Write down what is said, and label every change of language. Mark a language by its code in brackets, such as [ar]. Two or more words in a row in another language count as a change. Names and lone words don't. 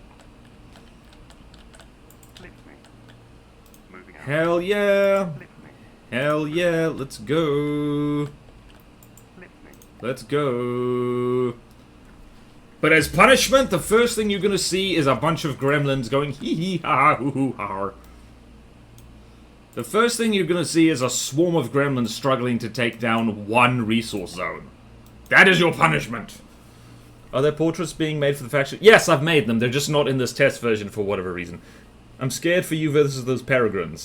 [en] Hell yeah! Hell yeah, let's go! Let's go! But as punishment, the first thing you're gonna see is a bunch of gremlins going hee hee ha ha hoo hoo ha. The first thing you're gonna see is a swarm of gremlins struggling to take down one resource zone. That is your punishment! Are there portraits being made for the faction? Yes, I've made them. They're just not in this test version for whatever reason. I'm scared for you versus those Peregrines.